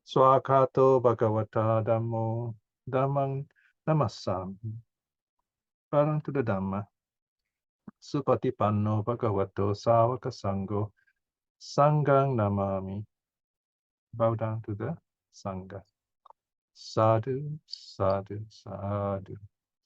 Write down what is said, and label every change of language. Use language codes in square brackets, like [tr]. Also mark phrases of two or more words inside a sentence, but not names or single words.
[pi] Swakato Bhagavata Dhammo Dhammang Namassami. [en] Bow down to the Dhamma. [pi] Supatipanno Bhagavato Savaka Sangho Sanghang Namami. [en] Bow down to the Sangha. [pi] Sadhu, sadhu, sadhu.